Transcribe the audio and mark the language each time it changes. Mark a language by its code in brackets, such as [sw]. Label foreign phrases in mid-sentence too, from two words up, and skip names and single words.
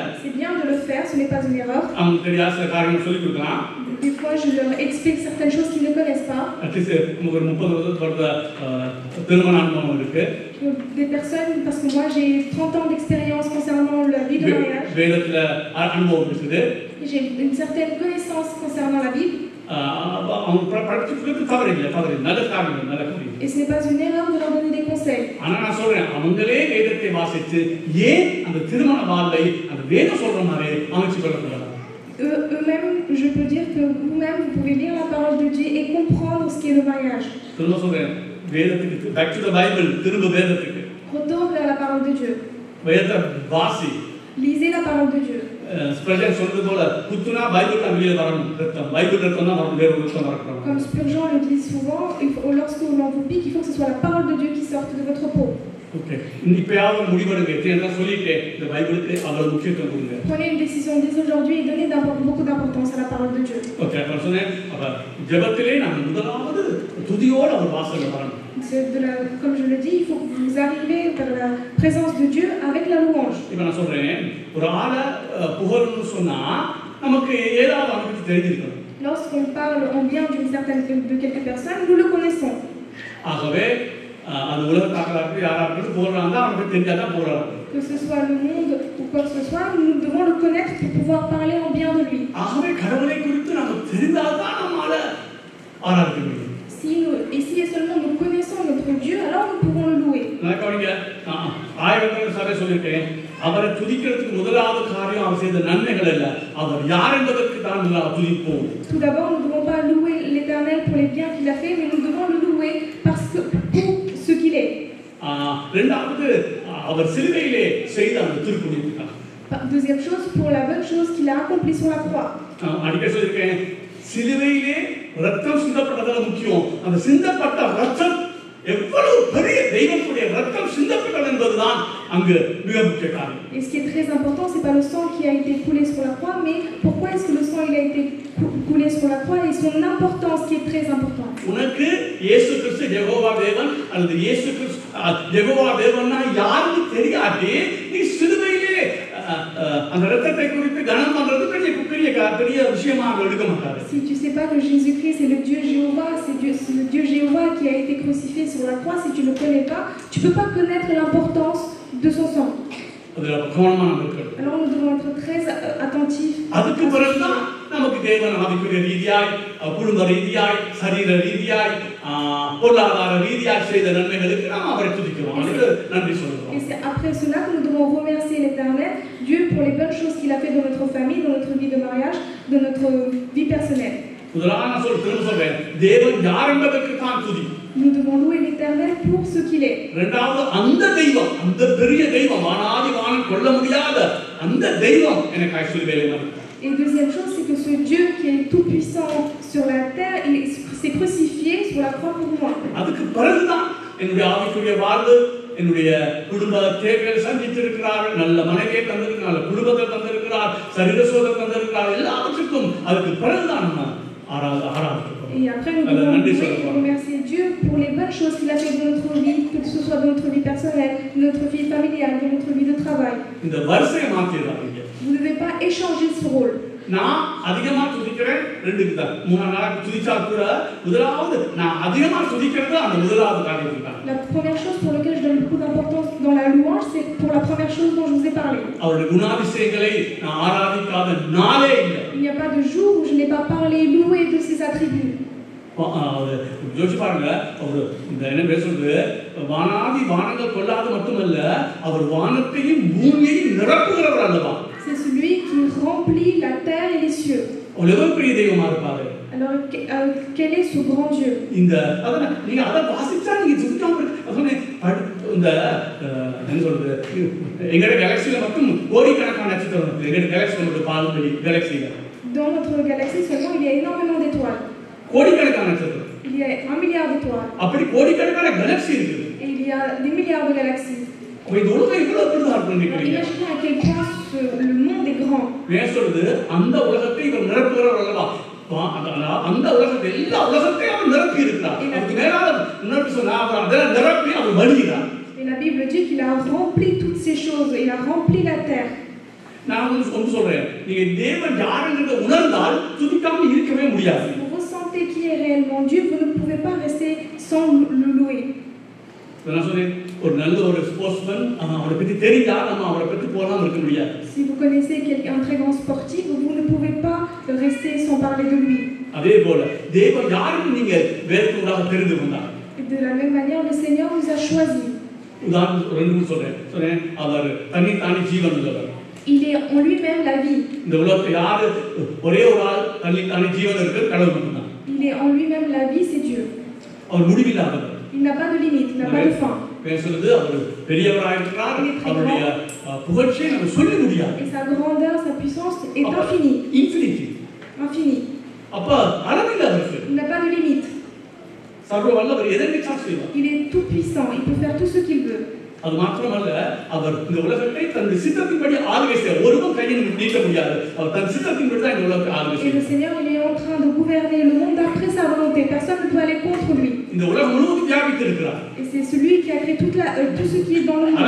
[fr] C'est bien de le faire, ce n'est pas une erreur. [ta] அவங்க தெரியாத சில காரியங்கள் சொல்லிக் கொடுக்கலாம். [fr] Des fois je leur explique certaines choses qu'ils ne connaissent pas. [ta] அட்லீஸ்ட் உங்களுக்கு 30 வருட திருமண அனுபவம் இருக்கு. [fr] Des personnes, parce que moi j'ai 30 ans d'expérience concernant la vie de mariage. [ta] வேதத்துல அனுபவம் இருக்குது. [fr] J'ai une certaine connaissance concernant la Bible. [ta] அவங்க படிச்சுக்கிறது தவறு இல்லை, நல்ல காரியம், நல்ல காரியம். [fr] Et ce n'est pas une erreur de leur donner des conseils. [ta] ஆனா நான் சொல்றேன் அவங்களே வேதத்தை வாசித்து ஏன் அந்த திருமண வாழ்வை அந்த வேதம் சொல்ற மாதிரி அமைச்சு கொள்ளக்கூடாது. [fr] Eux-mêmes, je peux dire que vous-même, vous pouvez lire la parole de Dieu et comprendre ce qu'est le mariage. [ta] திரும்ப சொல்றேன் வேதத்துக்கு [en] back to the Bible [ta] திரும்ப வேதத்துக்கு. [fr] Retourne vers la parole de Dieu. [ta] வேதத்தை வாசி. [fr] Lisez la parole de Dieu. [ta] ஸ்பிரிச்சுவல் சொல்றது போல குத்துனா பைபிள் தான் வெளியே வரணும். ரத்தம் பைபிள் ரத்தம் தான் வரணும், வேற ஒரு ரத்தம் வரக்கூடாது. [fr] Comme Spurgeon le dit souvent, lorsque l'on vous pique, il faut que ce soit la parole de Dieu qui sorte de votre peau. [ta] ஓகே இப்பயாவது முடிவெடுங்க. எத்தனை சொல்லிட்டேன் இந்த பைபிளுக்கு அவ்வளவு முக்கியத்துவம் கொடுங்க. [fr] Prenez une décision dès aujourd'hui et donnez beaucoup d'importance à la parole de Dieu. [ta] ஓகே நான் சொன்னேன் அப்ப ஜெபத்திலே நாம் முதலாவது துதியோட ஒரு வாசல்ல வரணும். [fr] Comme je le dis, il faut que vous arrivez vers la présence de Dieu avec la louange. [ta] இப்போ நான் சொல்றேன் ஒரு ஆளை புகழணும்னு சொன்னா நமக்கு ஏதாவது அவனுக்கு தெரிஞ்சிருக்கணும். [fr] Lorsqu'on parle en bien de quelques personnes, nous le connaissons. [ta] ஆகவே அது உலகத்தாக்களாக யாராவது போறாங்க அவனுக்கு தெரிஞ்சாதான் போறாங்க. [fr] Que ce soit le monde ou quoi que ce soit, nous devons le connaître pour pouvoir parler en bien de lui. [ta] ஆகவே கடவுளை குறித்து நமக்கு தெரிந்தால்தான் நம்மால ஆராதிக்க முடியும். [fr] Si et seulement nous connaissons notre Dieu, alors nous pouvons le louer. [ta] நான் கவனிங்க, ஆயிரக்கணக்கான சபை சொல்லியிருக்கேன், அவரை துதிக்கிறதுக்கு முதலாவது காரியம் அவர் செய்த நன்மைகள் அல்ல, அவர் யார் என்பதற்கு தான் முதலாவது துதிப்போம். [fr] Tout d'abord, nous ne devons pas louer l'Éternel pour les biens qu'il a fait, mais nous devons le louer parce que pour ce qu'il est. [ta] இரண்டாவது அவர் சிலுவையிலே செய்த அந்த திருப்பணிக்காக. [fr] Deuxième chose, pour la bonne chose qu'il a accomplie sur la croix. [ta] அடிக்கடி சொல்லியிருக்கேன், சிலுவையிலே ரத்தம் சிந்தப்பட்டது முக்கியம். அந்த சிந்தப்பட்ட ரத்தம் எவ்வளவு பெரிய தெய்வத்துடைய ரத்தம் சிந்தப்பட்டது என்பதுதான் அங்கு மிக முக்கிய காரியம். [fr] Et ce qui est très important, c'est pas le sang qui a été coulé sur la croix, mais pourquoi est-ce que le sang il a été coulé sur la croix et son importance qui est très importante. [ta] உனக்கு இயேசு கிறிஸ்து யெகோவா தேவன் அல்லது இயேசு கிறிஸ்து யெகோவா தேவன்னா யாருக்கு தெரியாதே நீ சிலுவையிலே அந்த ரத்தத்தை குறித்து கனம் பண்றது பெரிய விஷயமாக எடுக்க மாட்டாரு. [fr] Si tu sais pas que Jésus-Christ est le Dieu Jéhovah, c'est le Dieu Jéhovah qui a été crucifié sur la croix, si tu ne le connais pas, tu peux pas connaître l'importance de son sang. Alors nous devons être très attentifs. [ta] அதுக்கு பிறகுதான் நமக்கு தேவன் ஆவிக்குரிய ரீதியாய் குடும்ப ரீதியாய் சரீர ரீதியாய் பொருளாதார ரீதியாய் செய்த நன்மைகளுக்கு நாம் அவரை துதிக்கிறோம், அதுக்கு நன்றி சொல்றோம். [fr] Et c'est après cela que nous devons remercier l'Éternel, Dieu pour les bonnes choses qu'il a fait dans notre famille, dans notre vie de mariage, dans notre vie personnelle. [ta] முதலாவது சொல்றேன், தேவன் யார் என்பதற்கு தான் துதி. [fr] Nous devons louer l'Éternel pour ce qu'il est. [ta] இரண்டாவது அந்த தெய்வம், அந்த பெரிய தெய்வம், வானாதி வானம் கொள்ள முடியாத அந்த தெய்வம் எனக்கு சிலுவையிலே மரித்தார். [fr] Et deuxième chose, c'est que ce Dieu qui est tout puissant sur la terre, il s'est crucifié sur la croix pour moi. [ta] அதுக்கு பிறகுதான் என்னுடைய ஆவிக்குரிய வாழ்வு, என்னுடைய குடும்ப தேவைகளை சந்தித்திருக்கிறார், நல்ல மனைவியை தந்திருக்கிறார், நல்ல குடும்பத்தை தந்திருக்கிறார், சரீர சோதனை தந்திருக்கிறார், எல்லாவற்றுக்கும் அதுக்கு பிறகுதான் நம்ம ஆராதிக்கிறோம். [fr] Et après, nous devons remercier Dieu pour les bonnes choses qu'il a fait dans notre vie, que ce soit dans notre vie personnelle, dans notre vie familiale, dans notre vie de travail. [ta] இந்த வரிசையை மாத்திராதீங்க. [fr] Vous ne devez pas échanger ce rôle. [ta] நான் அதிகமா துதிக்கிறேன், ரெண்டுக்கு தான். மூணு நாளைக்கு துதிச்சா கூட முதலாவது நான் அதிகமா துதிக்கிறது அந்த முதலாவது காரியத்துக்கு தான். [fr] La première chose pour laquelle je donne beaucoup d'importance dans la louange, c'est pour la première chose dont je vous ai parlé. [ta] அவருடைய குணாதிசயங்களை நான் ஆராதிக்காத நாளே இல்லை. [fr] Il n'y a pas de jour où je n'ai pas parlé, loué de ses attributs. [ta] யோசிச்சு பாருங்க, அவர் இந்த என்ன பேசுறது, வானாதி வானங்கள் கொள்ளாத மட்டுமல்ல, அவர் வானத்தையும் பூமியையும் நிரப்புகிறவர் அல்லவா. [fr] C'est celui qui remplit la terre et les cieux. [ta] எவ்வளவு பெரிய தெய்வமா இருப்பாரு. [fr] Alors quel est ce grand Dieu? [ta] இந்த நீங்க அதை வாசிச்சா நீங்க துதிக்காம இந்த என்ன சொல்றது, எங்களோட கேலக்சியில மட்டும் கோடிக்கணக்கான நட்சத்திரம் இருக்கு. எங்களோட கேலக்சியில மட்டும் பால்படி கேலக்சியில [fr] Dans notre galaxie seulement il y a énormément d'étoiles. [ta] கோடிக்கணக்கான நட்சத்திரம். [fr] Il y a 1 milliard d'étoiles. [ta] அப்படி கோடிக்கணக்கான கேலக்சி இருக்கு. [fr] Et il y a des milliards de galaxies. [ta] இந்த உலகம் இவ்வளவு பெருசா இருக்குன்னு நினைக்கிறீங்க? [fr] Imaginez à quel point le monde est grand. [ta] நான் சொல்றது அந்த உலகத்தை இவர் நிரப்புகிறவர் அல்லவா. அந்த உலகத்தை எல்லா உலகத்தையும் அவர் நிரப்பி இருக்கிறார். அதுக்கு மேலாக இன்னொரு சொன்னா அவர் அதை நிரப்பி அவர் வருகிறார். [fr] Et la Bible dit qu'il a rempli toutes ces choses, il a rempli la terre. [ta] நான் ஒன்று சொல்றேன், நீங்க தேவன் யாருன்றதை உணர்ந்தால் துதிக்காம இருக்கவே முடியாது. [fr] Vous ressentez qui est réellement Dieu, vous ne pouvez pas rester sans le louer. [ta] நான் சொல்றேன், ஒரு நல்ல ஒரு ஸ்போர்ட்ஸ்மேன் அவரை பத்தி தெரிஞ்சா நம்ம அவரை பத்தி போகாம இருக்க முடியாது. [fr] Si vous connaissez quelqu'un un très grand sportif, vous ne pouvez pas rester sans parler de lui. [ta] அதே போல தேவன் யாருக்கு நீங்க வேதத்துக்காக தெரிந்து கொண்டார். [fr] De la même manière, le Seigneur nous a choisis. [ta] உதாரணம் ரெண்டு சொல்றேன், அவர் தன்னித்தானே ஜீவன் உள்ளவர். [fr] Il est en lui-même la vie. [ta] இந்த உலகத்துல யாரு ஒரே ஒரு ஆள் தன்னித்தானே ஜீவன் இருக்கு, கடவுள் மட்டும்தான். [fr] Il est en lui-même la vie, c'est Dieu. [ta] அவர் முடிவில்லாதவர். [fr] Il n'a pas de limite, il n'a pas de fin. [ta] பேசுறது அவர் பெரியவராக இருக்கிறார், அவருடைய புகழ்ச்சியை நம்ம சொல்ல முடியாது. [fr] Et sa grandeur, sa puissance est infinie. [ta] இன்ஃபினிட்டி. [fr] Infini. [ta] அப்ப அளவில்லை அவருக்கு. [fr] Il n'a pas de limite. [ta] சர்வ வல்லவர் எதை நினைச்சாலும் செய்வார். [fr] Il est tout puissant, il peut faire tout ce qu'il veut. [ta] அது மாத்திரமல்ல, அவர் இந்த உலகத்தை தன் சித்தத்தின்படி ஆளுகை செய்வார். ஒருவன் கையை நீட்ட முடியாது. அவர் தன் சித்தத்தின்படி தான் இந்த உலகத்தை ஆளுகை செய்வார். [fr] Et le Seigneur, il est en train de gouverner le monde d'après sa volonté. Personne ne peut aller contre lui. [ta] இந்த உலகம் முழுவதும் வியாபித்து இருக்கிறார். [fr] Et c'est celui qui a créé tout ce qui est dans le monde.